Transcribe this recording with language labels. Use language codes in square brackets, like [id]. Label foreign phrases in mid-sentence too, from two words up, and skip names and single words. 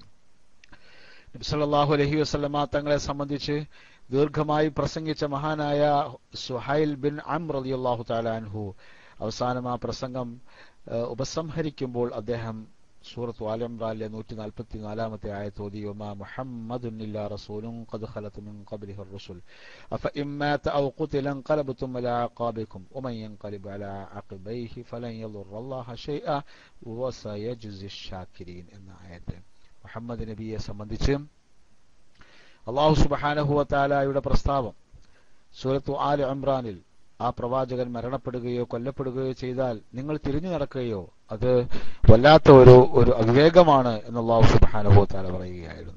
[ml] നബി [ar] صلى الله عليه وسلم [ml] തങ്ങളെ സംബന്ധിച്ച് ദീർഘമായി പ്രസംഗിച്ച മഹാനായ സുഹൈൽ ബിൻ അംർ [ar] رضي الله تعالى عنه [ml] അവസാനം ആ പ്രസംഗം ഉപസംഹരിക്കുമ്പോൾ അദ്ദേഹം സൂറത്ത് ആൽ ഇംറാനിലെ 144-ാമത്തെ ആയത്ത് ഓതി, [ar] وما محمد إلا رسول قد خلت من قبله الرسل أفإن مات أو قتل انقلبتم على أعقابكم ومن ينقلب على عقبيه فلن يضر الله شيئا وسيجزي الشاكرين [ml] എന്ന ആയത്ത് മുഹമ്മദ് നബിയെ സംബന്ധിച്ച് അല്ലാഹു സുബ്ഹാനഹു വ തആലയുടെ പ്രസ്താവം സൂറത്ത് ആൽ ഇംറാനിൽ ആ പ്രവാചകൻ മരണപ്പെടുകയോ കൊല്ലപ്പെടുകയോ ചെയ്താൽ നിങ്ങൾ തിരിഞ്ഞു നടക്കുകയോ അത് വല്ലാത്ത ഒരു അവിവേകമാണ് എന്ന് [ar] الله سبحانه وتعالى [ml] പറയുകയായിരുന്നു.